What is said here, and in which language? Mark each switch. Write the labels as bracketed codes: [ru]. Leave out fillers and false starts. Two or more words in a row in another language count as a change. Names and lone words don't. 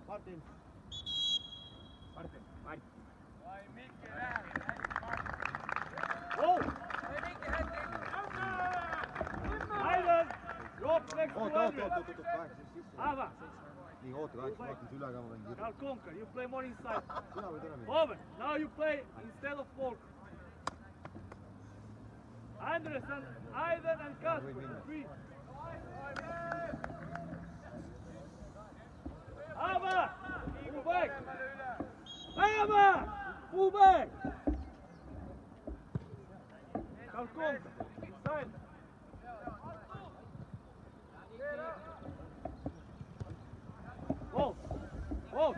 [en] Martin. Oh! Ivan! Drop next to Andrew. Ava! [et] nii, oota, kaheksa, vaatan see üle ka, ma võin kirja. [en] Now Conker, you play more inside. [et] Sina võid ära minna. [en] Over. Now you play instead of Volk. Andres and Ivan and Kasper. Three. Ava! Move back! Ava! Move back! Now Conker. Inside. Volk. Volk.